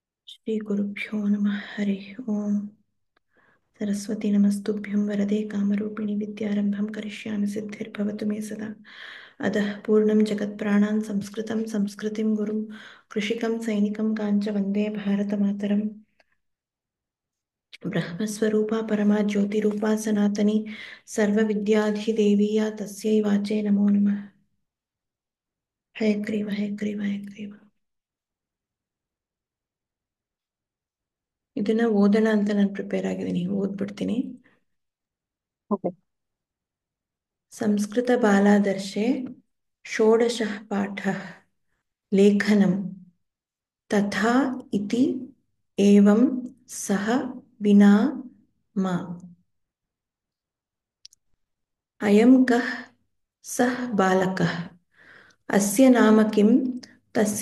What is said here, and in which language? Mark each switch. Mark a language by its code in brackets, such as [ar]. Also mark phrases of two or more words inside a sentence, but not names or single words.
[sa] श्रीगुरुभ्यो नमः हरिः ओम् सरस्वती नमस्तुभ्यं वरदे कामरूपिणि विद्यारम्भं करिष्यामि सिद्धिर्भवतु मे सदा अतः पूर्णं जगत्प्राणान् संस्कृतं संस्कृतिं गुरुं कृषिकं सैनिकं काञ्च वन्दे भारतमातरम् ब्रह्मस्वरूपा परमा ज्योतिरूपा सनातनी सर्वविद्याधिदेवी या तस्यै वाचे नमो नमः हयग्रीव हयग्रीव हयग्रीव [kn] ಇದನ್ನ ಓದೋಣ ಅಂತ ನಾನು ಪ್ರಿಪೇರ್ ಆಗಿದ್ದೀನಿ ಓದ್ಬಿಡ್ತೀನಿ ಓಕೆ. [sa] संस्कृतबालादर्शे षोडशः पाठः लेखनं तथा इति एवं सह विना मा अयं कः सः बालकः अस्य नाम किं तस्य